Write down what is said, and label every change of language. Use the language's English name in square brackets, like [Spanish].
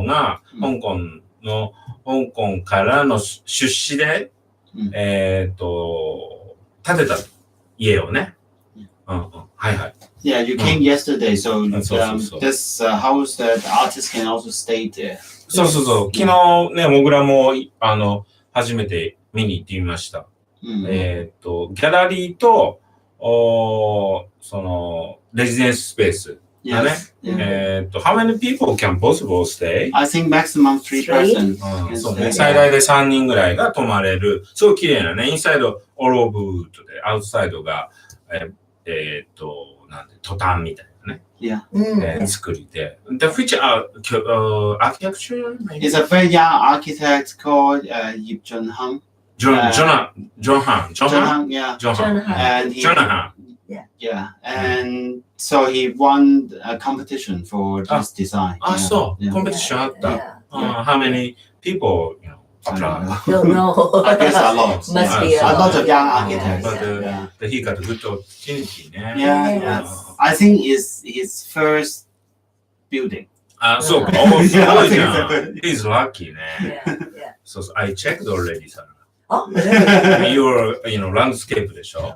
[Japanese] うん香港からの出資で、うん建てた家をね。うんうん。はいはい。 [English] Yeah, you came yesterday, so so. this house that artists can also stay there. [Japanese] そうそうそう。昨日ね、モグラも、初めて見に行ってみました。ギャラリーと、その、レジデンススペース。 [English] Yes. how many people can possible stay? I think maximum 3 persons. [Japanese] うん、 [English] can [Japanese] そう [English] stay. [Japanese] ね。最大で3人ぐらいが泊まれる。すごい綺麗なね。インサイド、オールオブウッドで、アウトサイドが、なんで、トタンみたいなね。 [English] Yeah. [Japanese] 作りで。 [English] The which architecture? Maybe? It's a very young architect called Yip Jun Hang. John Han. Yeah. John Han. And he, John Han. yeah, and so he won a competition for this design. [Japanese] あ、そう。 [English] Yeah. [Japanese] コンペティションあった。 [English] Yeah. How many people, I don't know. Don't know. I guess a lot. Must be A lot of young Yeah. architects. But Yeah. he got a good opportunity ね。 Yeah, yeah. I think it's his first building. [Japanese] あ、そうか。すごいじゃん。 [English] He's lucky [Japanese] ね。 [English] Yeah, yeah. そうそう。I checked already, さ。 Oh, Your, landscape でしょ